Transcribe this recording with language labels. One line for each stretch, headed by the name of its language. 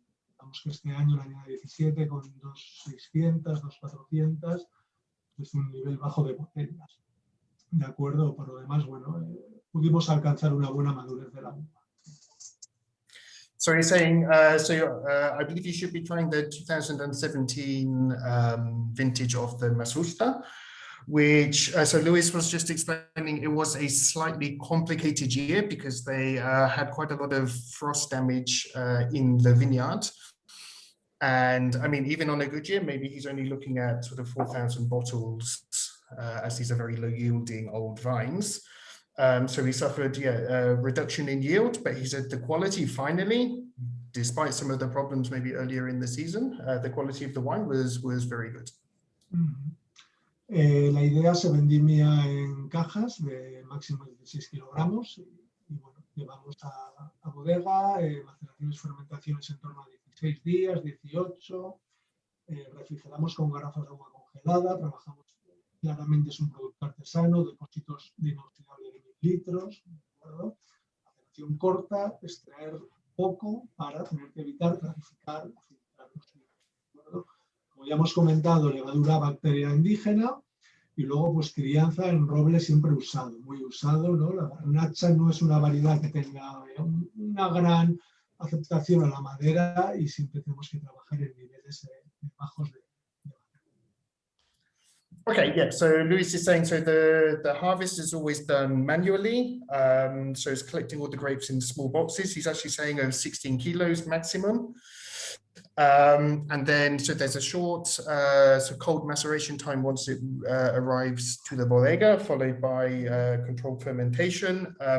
Spanish: Digamos que este año, el año 17, con 2.600, 2.400, es un nivel bajo de botellas. De acuerdo, por lo demás, bueno, pudimos alcanzar una buena madurez de la uva.
English: So he's saying, I believe you should be trying the 2017 vintage of the Masusta, which, so Luis was just explaining, it was a slightly complicated year because they had quite a lot of frost damage in the vineyard. And I mean, even on a good year, maybe he's only looking at sort of 4,000 bottles, as these are very low yielding old vines. So he suffered a reduction in yield, but he said the quality finally, despite some of the problems maybe earlier in the season, the quality of the wine was very good.
Spanish: La idea se vendimia en cajas de máximo 16 kilogramos y bueno, llevamos a bodega, maceraciones, fermentaciones en torno a 16 días, 18, refrigeramos con garrafas de agua congelada, trabajamos, claramente es un producto artesano, depósitos de inoxidable de 1000 litros, ¿de acuerdo? Maceración corta, extraer poco para tener que evitar clarificar, filtrar los líquidos, ¿de acuerdo? Como ya hemos comentado, levadura bacteria indígena y luego pues crianza en roble siempre usado, muy usado, ¿no? La garnacha no es una variedad que tenga una gran aceptación a la madera y siempre tenemos que trabajar en niveles bajos de
English: Okay, yeah, so Luis is saying, so the harvest is always done manually. So he's collecting all the grapes in small boxes. He's actually saying over 16 kilos maximum. And then, so there's a short, so cold maceration time once it arrives to the bodega, followed by controlled fermentation.